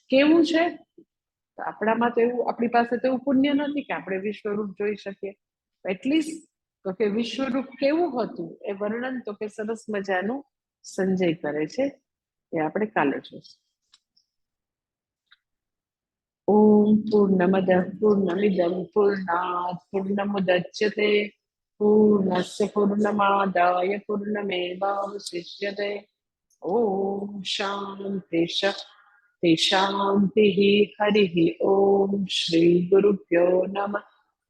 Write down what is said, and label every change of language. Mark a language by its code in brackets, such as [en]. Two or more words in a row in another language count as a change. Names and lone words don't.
[gu] કેવું છે, આપણામાં તો એવું, આપણી પાસે તો એવું પુણ્ય નથી કે આપણે વિશ્વરૂપ જોઈ શકીએ. એટલીસ્ટ તો કે વિશ્વરૂપ કેવું હતું એ વર્ણન તો કે સરસ મજાનું સંજય કરે છે, એ આપણે કાલે જોઈશું. [sa] ઓમ पूर्णमदः पूर्णमिदं पूर्णात् पूर्णमुदच्यते पूर्णस्य पूर्णमादाय पूर्णमेवावशिष्यते। ॐ शान्ति शान्तिः। हरिः ॐ श्रीगुरुभ्यो नमः।